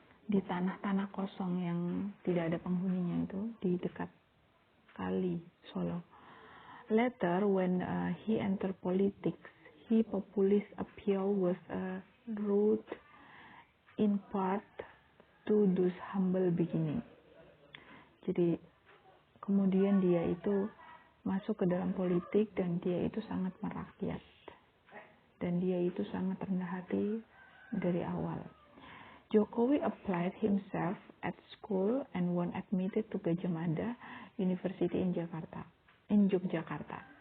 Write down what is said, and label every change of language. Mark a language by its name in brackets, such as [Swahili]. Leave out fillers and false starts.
[Indonesian] di tanah-tanah kosong yang tidak ada penghuninya itu di dekat kali Solo. [English] Later, when he entered politics, his populist appeal was a route in part to those humble beginning. [Indonesian] Jadi kemudian dia itu masuk ke dalam politik dan dia itu sangat merakyat dan dia itu sangat rendah hati dari awal. [English] Jokowi applied himself at school and was admitted to Gadjah Mada University in Yogyakarta.